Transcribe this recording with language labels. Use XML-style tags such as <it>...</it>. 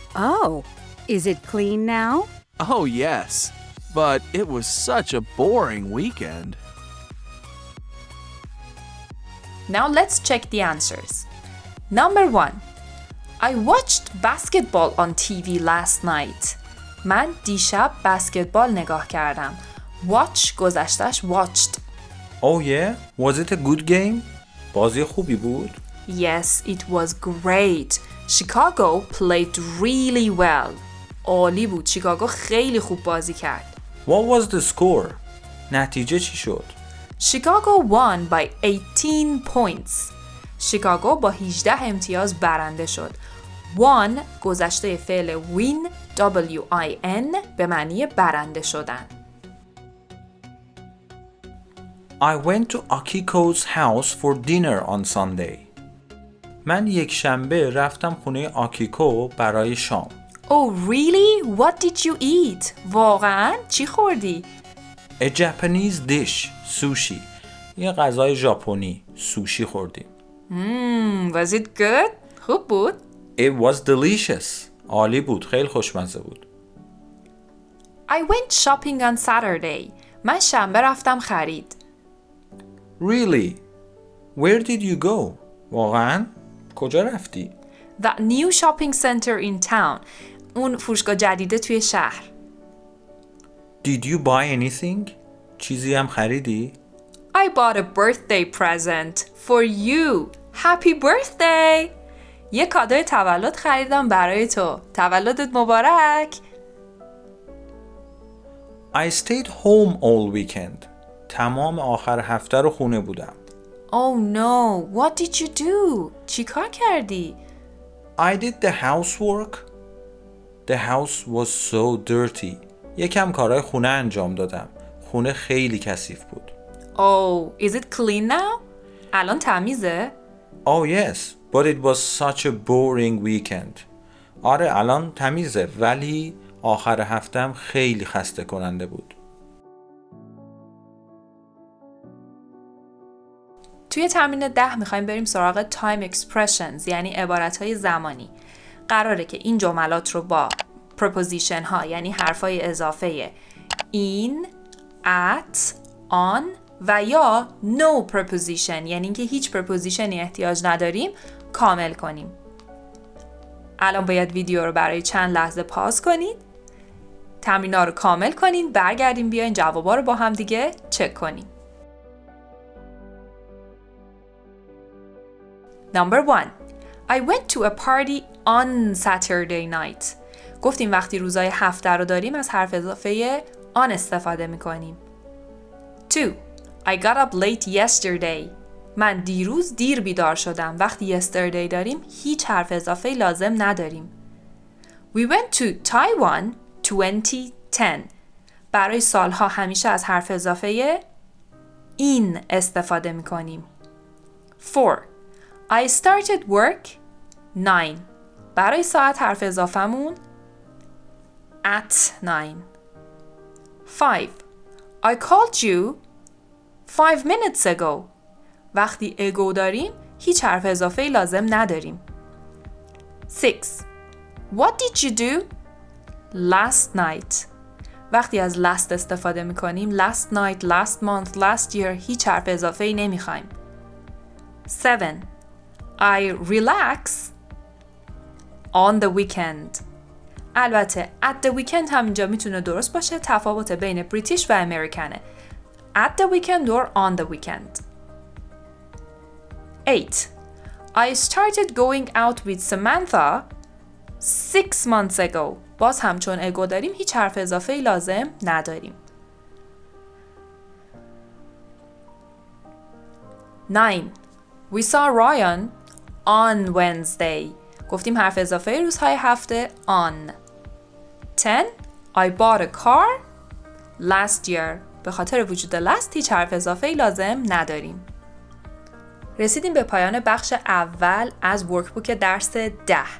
<en>Oh, is it clean now? Oh, yes. But it was such a boring weekend. Now let's check the answers. Number 1. I watched basketball on TV last night.</en> <fa>من دیشب بسکتبال نگاه کردم.</fa> <en>Watch گذشتش watched. Oh yeah? Was it a good game?</en> <fa>بازی خوبی بود؟</fa> <en>Yes, it was great. Chicago played really well.</en> <fa>عالی بود. شیکاگو خیلی خوب بازی کرد.</fa> <en>What was the score?</en> <fa>نتیجه چی شد؟</fa> <en>Chicago won by 18 points.</en> <fa>شیکاگو با 18 امتیاز برنده شد. won گذشته فعل win W-I-N به معنی برنده شدن.</fa> <en>I went to Akiko's house for dinner on Sunday.</en> <fa>من یک شنبه رفتم خونه آکیکو برای شام.</fa> <en>Oh really? What did you eat?</en> <fa>واقعاً؟ چی خوردی؟</fa> <en>A Japanese dish, sushi.</en> <fa>یه غذای ژاپنی، سوشی خوردیم.</fa> <en>Was it good?</en> <fa>خوب بود؟</fa> <en>It was delicious.</en> <fa>عالی بود، خیلی خوشمزه بود.</fa> <en>I went shopping on Saturday.</en> <fa>من شنبه رفتم خرید.</fa> <en>Really? Where did you go?</en> <fa>واقعاً؟ کجا رفتی؟</fa> <en>The new shopping center in town.</en> <fa>اون فروشگاه جدیده توی شهر.</fa> <en>Did you buy anything?</en> <fa>چیزی هم خریدی؟</fa> <en>I bought a birthday present for you. Happy birthday!</en> <fa>یه کادوی تولد خریدم برای تو. تولدت مبارک!</fa> <en>I stayed home all weekend.</en> <fa>تمام آخر هفته رو خونه بودم.</fa> <en>Oh no! What did you do?</en> <fa>چی کار کردی؟</fa> <en>I did the housework. The house was so dirty.</en> <fa>یکم کارهای خونه انجام دادم. خونه خیلی کثیف بود.</fa> <en>Oh, is it clean now?</en> <fa>الان تمیزه؟</fa> <en>Oh yes, but it was such a boring weekend.</en> <fa>آره الان تمیزه ولی آخر هفتم خیلی خسته کننده بود. توی تمرین 10 میخوایم بریم سراغ time expressions یعنی عبارتهای زمانی. قراره که این جملات رو با preposition ها یعنی حرفای اضافه in, at, on و یا no preposition یعنی اینکه هیچ prepositionی احتیاج نداریم کامل کنیم. الان باید ویدیو رو برای چند لحظه پاز کنید. تمرینا رو کامل کنید. برگردیم بیاین جوابا رو با هم دیگه چک کنیم.</fa> <en>Number 1. I went to a party on Saturday night.</en> <fa>گفتیم وقتی روزای هفته رو داریم از حرف اضافه on استفاده میکنیم.</fa> <en>2. I got up late yesterday.</en> <fa>من دیروز دیر بیدار شدم. وقتی yesterday داریم هیچ حرف اضافه لازم نداریم.</fa> <en>We went to Taiwan 2010.</en> <fa>برای سالها همیشه از حرف اضافه in استفاده میکنیم.</fa> <en>4. I started work 9.</en> <fa>برای ساعت حرف اضافه‌مون at 9.</fa> <en>5. I called you 5 minutes ago.</en> <fa>وقتی ago داریم هیچ حرف اضافه‌ای لازم نداریم.</fa> <en>6. What did you do last night?</en> <fa>وقتی از last استفاده می‌کنیم</fa> <en>last night, last month, last year</en> <fa>هیچ حرف اضافه‌ای نمی‌خوایم.</fa> <en>7. I relax on the weekend.</en> <fa>البته</fa> <en>at the weekend</en> <fa>هم اینجا میتونه درست باشه. تفاوت بین بریتیش و امریکنه.</fa> <en>At the weekend or on the weekend. 8. I started going out with Samantha 6 months ago.</en> <fa>باز هم چون اگو داریم هیچ حرف اضافه لازم نداریم.</fa> <en>9. We saw Ryan on Wednesday.</en> <fa>گفتیم حرف اضافه روزهای هفته on.</fa> <en>10. I bought a car last year.</en> <fa>به خاطر وجود last هیچ حرف اضافه لازم نداریم. رسیدیم به پایان بخش اول از ورکبوک درس 10.</fa>